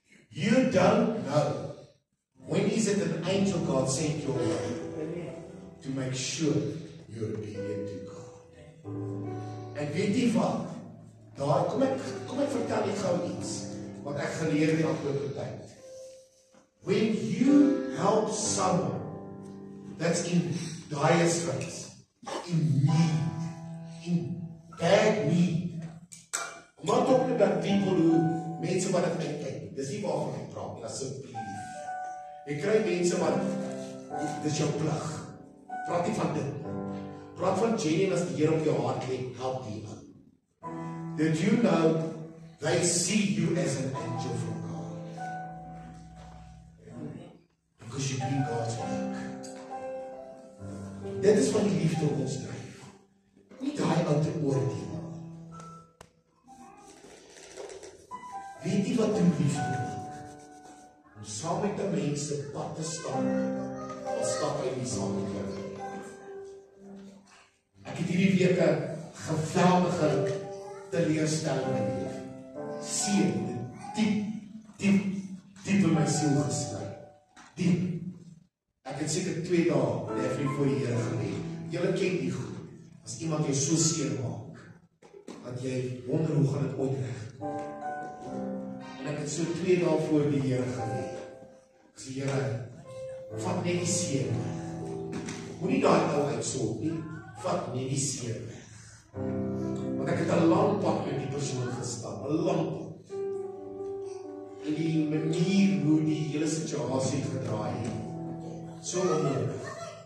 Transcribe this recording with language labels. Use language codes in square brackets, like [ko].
[en] You don't know when is it an angel God sent your way to make sure you're obedient to God. [af] En weet jy wat? Daar, kom ek vertel jy gou iets wat ek geleer die afgelope tyd. [en] When you help someone that's in dire straits, in need, in bad need, I'm not talking about people who [af] mense wat het kyk, dis nie waarvan ek praat nie, asseblief. Jy kry mense wat, dis jou plig. Praat nie van dit. Praat van genuine as die Here op jou hart lê, help die ou. [en] Did you know they see you as an angel from God? Because you do God's work. [af] Dit is wat die liefde ons dryf. Nie daai ou te oordeel. Weet jy wat doen liefde maak? Om saam met die mense pad te stap, al stap hy nie saam met jou. Ek het hierdie week 'n geweldige teleurstelling beleef. Seer, diep in my siel gesluit. Diep. Ek het seker 2 dae net voor die Here gelê. Julle ken die goed. As iemand jou so seer maak, dat jy wonder hoe gaan dit ooit regkom. En ek het so 2 dae voor die Here gelê. Ek sê, Here, vat net die seer weg. Moenie daai ou uitsorg nie, vat net die seer weg. Want ek het 'n lang pad met die persoon gestap, 'n lang pad. En die manier hoe die hele situasie gedraai het, so onnodig.